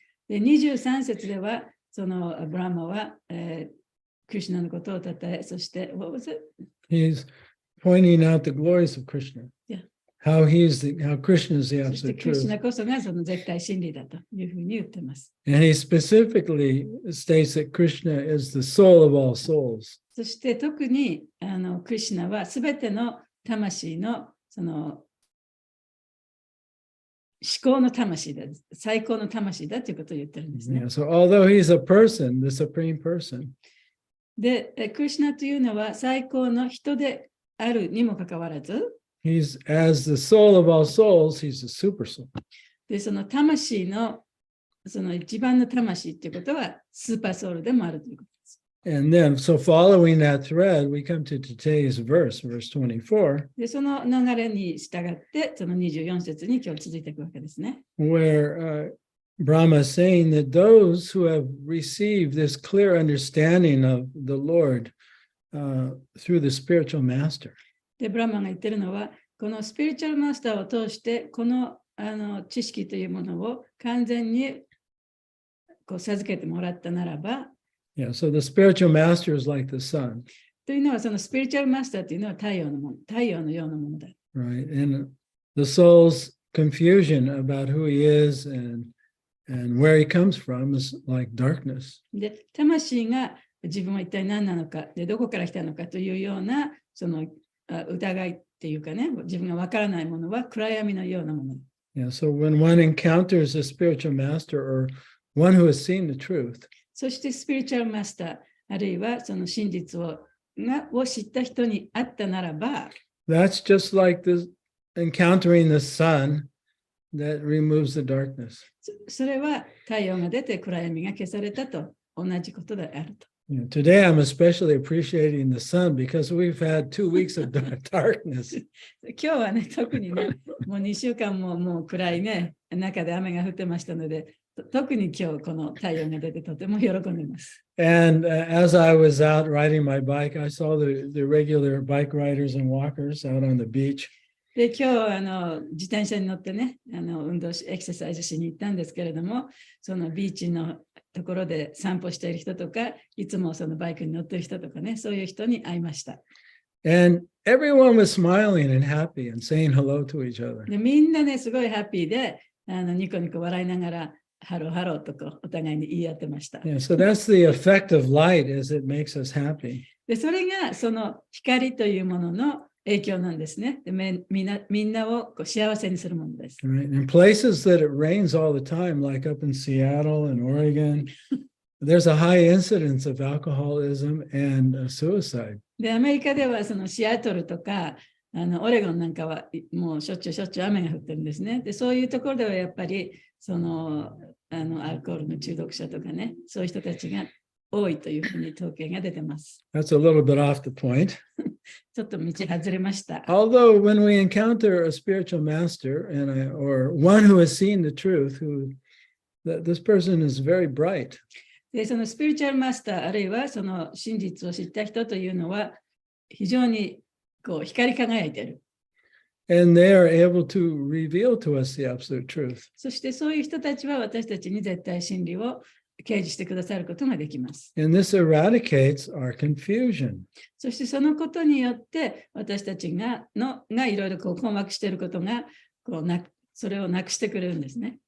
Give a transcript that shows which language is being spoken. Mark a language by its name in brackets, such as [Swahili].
[Japanese] で、23節では、そのブラマは、クリシュナのことをたたえ、そして、 [English] what was it? He's pointing out the glories of Krishna. Yeah. How Krishna is the [Japanese] そして [English] absolute [Japanese] クリシュ [English] truth. [Japanese] ナこそがその絶対真理だというふうに言ってます。 [English] And he specifically states that Krishna is the soul of all souls. [Japanese] そして特にクリシュナはすべての魂のその思考の魂だ、最高の魂だということを言ってるんですね。 [English] Yeah, so although he's a person, the supreme person, [Japanese] で、クリシュナというのは最高の人であるにもかかわらず、 [English] he's as the soul of all souls, he's the super soul. [Japanese] で、その魂のその一番の魂っていうことはスーパーソウルでもあるということです。 [English] And then, so following that thread, we come to today's verse 24, [Japanese] で、その流れに従って、その24節に今日続いていくわけですね。 [English] where Brahma is saying that those who have received this clear understanding of the Lord through the spiritual master, [Japanese] で、ブラマンが言ってるのは、このスピリチュアルマスターを通して、この知識というものを完全にこう授けてもらったならば、 [English] yeah, so the spiritual master is like the sun, [Japanese] というのは、そのスピリチュアルマスターというのは太陽のもの、太陽のようなものだ。 [English] right? And the soul's confusion about who he is and where he comes from is like darkness. [Japanese] で、魂が自分は一体何なのか、で、どこから来たのかというような、その疑いっていうかね、自分がわからないものは暗闇のようなもの。 [English] Yeah, so when one encounters a spiritual master or one who has seen the truth, [Japanese] そしてスピリチュアルマスター、あるいはその真実を知った人に会ったならば、 [English] that's just like encountering the sun that removes the darkness. [Japanese] それは太陽が出て暗闇が消されたと同じことであると。 [English] You know, today, I'm especially appreciating the sun because we've had 2 weeks of darkness. [Japanese] 今日はね、特にね、もう2週間もう暗いね、中で雨が降ってましたので、特に今日この太陽が出てとても喜んでいます。 [English] And as I was out riding my bike, I saw the regular bike riders and walkers out on the beach. [Japanese] で、今日自転車に乗ってね、運動し、エクササイズしに行ったんですけれども、そのビーチのところで散歩している人とか、いつもそのバイクに乗っている人とかね、そういう人に会いました。 [English] And everyone was smiling and happy and saying hello to each other. [Japanese] で、みんなね、すごいハッピーで、ニコニコ笑いながら、ハローハローとこうお互いに言い合ってました。 [English] Yeah, so that's the effect of light is it makes us happy. [Japanese] で、それがその光というものの影響なんですね。で、みんなをこう幸せにするものです。 [English] Right? In places that it rains all the time, like up in Seattle and Oregon, there's a high incidence of alcoholism and suicide. [Japanese] で、アメリカではそのシアトルとか、オレゴンなんかはもうしょっちゅう雨が降ってるんですね。で、そういうところではやっぱりそのアルコールの中毒者とかね、そういう人たちが多いというふうに統計が出てます。 [English] That's a little bit off the point. [Japanese] ちょっと道外れました。 [English] Although when we encounter a spiritual master or one who has seen the truth, this person is very bright. [Japanese] で、そのスピリチュアルマスター、あるいはその真実を知った人というのは、非常にこう光り輝いている。 [English] And they are able to reveal to us the absolute truth. [Japanese] そしてそういう人たちは私たちに絶対真理を掲示してくださることができます。 [English] And this eradicates our confusion. [Japanese] そしてそのことによって私たちがいろいろこう困惑していることがそれをなくしてくれるんですね。